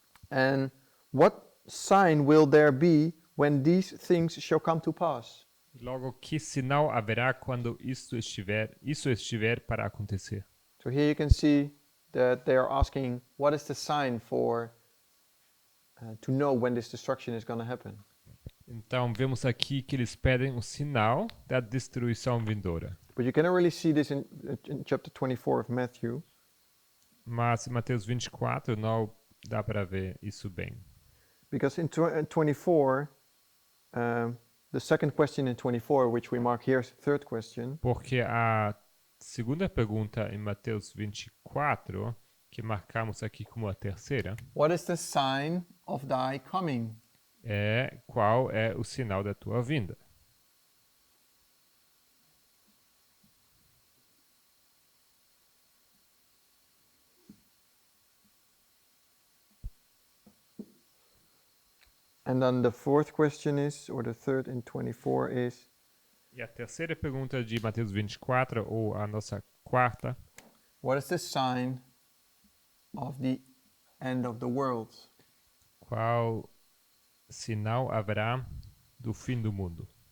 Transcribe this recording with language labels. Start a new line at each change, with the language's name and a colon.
English: And what sign will there be when these things shall come to pass?
Portuguese: Logo, que sinal haverá quando isso estiver para acontecer?
English: So here you can see that they are asking, what is the sign for to know when this destruction is going to happen?
Portuguese: Então, vemos aqui que eles pedem o sinal da destruição vindoura.
English: But you cannot really see this in chapter 24 of Matthew.
Portuguese: Mas em Mateus 24 não dá para ver isso bem.
English: Because in 24, the second question in 24, which we mark here as the third question,
Portuguese: Porque a segunda pergunta em Mateus 24, que marcamos aqui como a terceira,
English: what is the sign of thy coming?
Portuguese: é qual é o sinal da tua vinda.
English: And then the fourth question is, or the third in 24 is,
Portuguese: E a terceira pergunta de Mateus 24, ou a nossa quarta,
English: what is the sign of the end of the world?
Portuguese: qual sinal haverá do fim do mundo?